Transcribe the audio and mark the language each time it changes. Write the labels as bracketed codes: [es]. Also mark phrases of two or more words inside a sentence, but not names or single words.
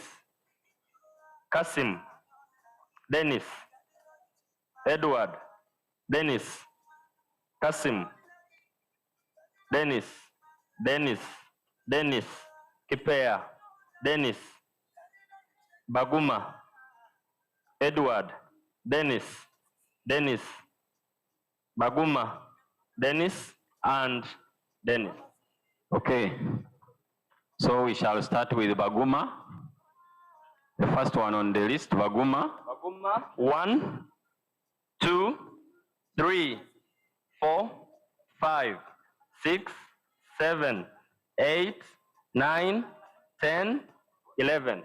[en] Kasim, Dennis, Edward, Dennis, Kasim, Dennis, Dennis, Dennis, Kipea, Dennis, Baguma, Edward, Dennis, Dennis, Baguma, Dennis, and Dennis. Okay, so we shall start with Baguma. The first one on the list, Baguma. Baguma. 1, 2, 3, 4, 5, 6, 7, 8, 9, 10, 11.